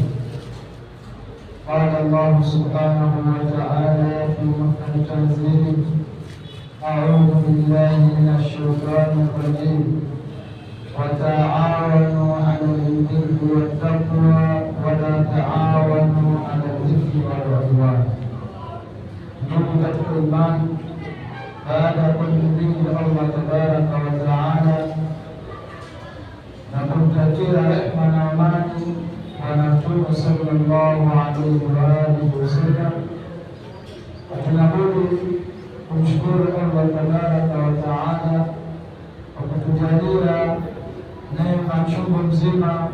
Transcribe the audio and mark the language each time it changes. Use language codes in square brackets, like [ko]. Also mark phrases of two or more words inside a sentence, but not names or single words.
[ar] قال الله سبحانه وتعالى في محكم تنزيله: أعوذ بالله من الشيطان الرجيم وتعاونوا على البر والتقوى ولا تعاونوا على الإثم والعدوان. [sw] Ndugu katika imani, baada ya kumhimidi Allah [ar] تبارك وتعالى [sw] na kumtakia rehma na amani Bwana Mtume [ar] صلى الله عليه وعلى آله وسلم, [sw] tunabudi kumshukuru Allah [ar] تبارك وتعالى [sw] kwa kutujalia neema chungu mzima.